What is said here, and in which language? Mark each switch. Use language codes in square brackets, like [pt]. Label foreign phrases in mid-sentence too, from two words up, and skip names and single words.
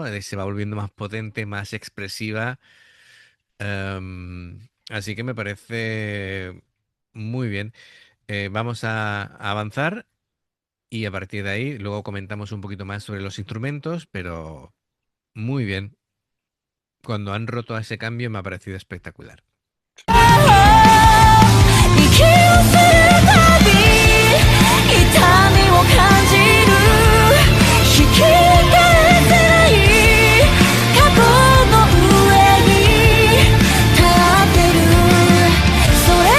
[es] Se va volviendo más potente, más expresiva. Así que me parece muy bien. Vamos a avanzar y a partir de ahí luego comentamos un poquito más sobre los instrumentos, pero muy bien. Cuando han roto ese cambio me ha parecido espectacular. [ja] 息をするたび痛みを感じる引き返せない過去の上に立ってるそれ